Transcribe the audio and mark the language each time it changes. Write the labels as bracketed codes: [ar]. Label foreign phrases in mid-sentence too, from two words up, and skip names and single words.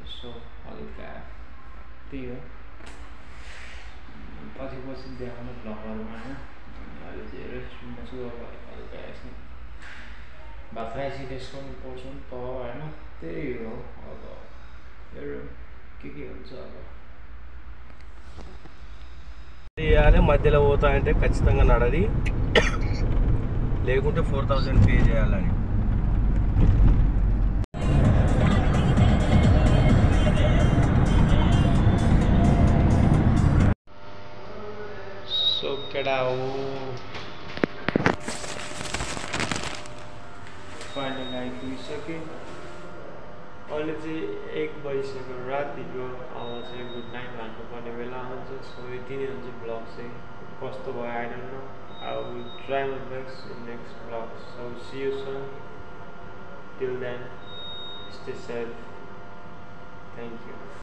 [ne] सो हल्का त्यही हो, पछि देखाउनु भ्लगहरूमा होइन। अहिले चाहिँ रेस्टरुममा छु। अब हल्का यसो भात खाएपछि रेस्ट गर्नु पर्छ नि त होइन। त्यही हो, अब हेरौँ के हुन्छ अब। [te] చేయాలి మధ్యలో పోతా అంటే ఖచ్చితంగా నడది, లేకుంటే 4000 పే చేయాలని. [ne] సో केटाओ फाइनल आइपुगिसक्यो। अहिले चाहिँ 1 बजिसक्यो रातिको, अब चाहिँ [en] good night [ne] भन्नुपर्ने बेला हुन्छ। सो यति नै हुन्छ ब्लग चाहिँ, कस्तो भयो [en] I don't know. I will try my best in next vlog. So see you soon. Till then, stay safe. Thank you.